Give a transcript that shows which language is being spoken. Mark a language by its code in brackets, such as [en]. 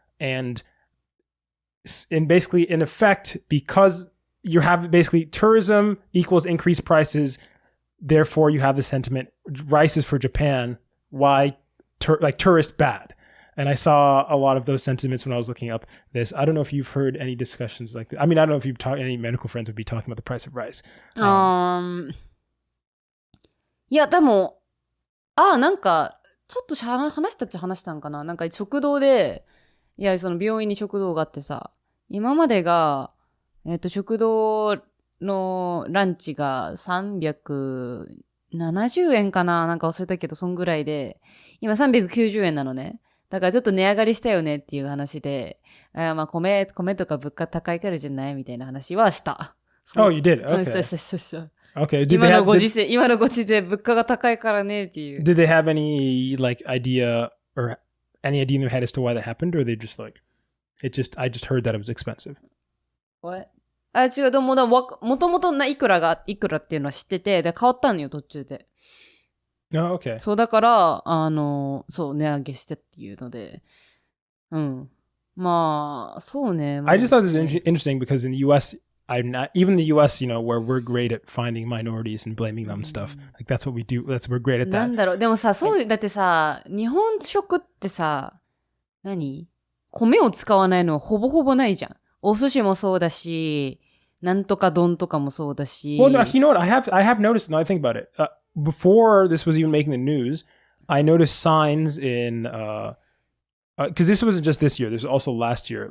[en] And basically, in effect, because you have basically tourism equals increased prices, therefore you have the sentiment, rice is for Japan, why tourist bad. And I saw a lot of those sentiments when I was looking up this. I don't know if you've heard any discussions like that. I mean, I don't know if you've talked, any medical friends would be talking about the price of rice. [ja] いや、でも、なんか、ちょっと話したんかな。なんか食堂で、いや、その病院に食堂があってさ、今までが、食堂のランチが370円かな、なんか忘れたけど、そんぐらいで、今390円なのね。だからちょっと値上がりしたよねっていう話で、まあ米とか物価高いからじゃないみたいな話はした。 [en] Oh, you did? [ja] うん、 [en] Okay. [ja] そう。 [en] Okay. [ja] 今のご時世、物価が高いからねっていう。 [en] Did they have any like idea or any idea in their head as to why that happened, or they just like I just heard that it was expensive? What? [ja] 違う、でももともといくらっていうのは知ってて、で変わったのよ途中で。 [en] Oh, okay. [ja] そうだからそう値上げしてっていうので、うん。まあそうね。 [en] I just thought it was interesting because in the U.S. I'm not even the U.S. Where we're great at finding minorities and blaming them and stuff. Like that's what we do. We're great at that. [ja] なんだろう。でもさ、だってさ、日本食ってさ、米を使わないのはほぼほぼないじゃん。お寿司もそうだし、なんとか丼とかもそうだし。 [en] Well, no, you know what? I have noticed. Now I think about it. Before this was even making the news, I noticed signs in because this wasn't just this year. This was also last year.